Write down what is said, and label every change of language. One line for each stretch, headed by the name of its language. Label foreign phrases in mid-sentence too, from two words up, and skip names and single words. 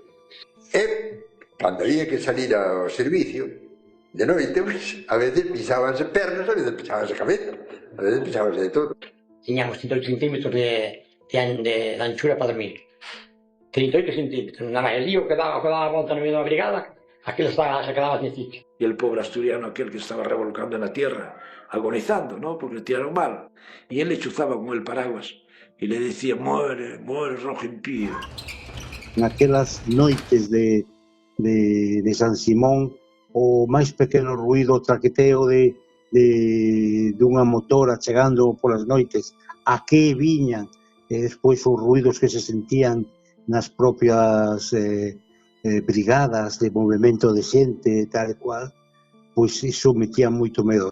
Galician: E, cando había que salir ao servicio, de noite, pues, a veces pisábanse pernas, a veces pisábanse cabeza, a veces pisábanse de todo. Tiñamos 108 centímetros de anchura para dormir. 38 centímetros. Nada,
Spanish: el lío
Galician: que daba a volta no medio da brigada,
Spanish: aquel se quedaba sin sitio. Y el pobre asturiano, aquel que estaba revolcando en la tierra, agonizando, ¿no? Porque le tiraron mal. Y él le chuzaba con el paraguas y le decía, muere, muere, rojo impío.
Galician: Naquelas noites de San Simón, o máis pequeno ruido, o traqueteo dunha motora chegando polas noites, a que viñan, e despois os ruidos que se sentían nas propias brigadas de movimento de xente, tal e cual, pois iso metía moito medo.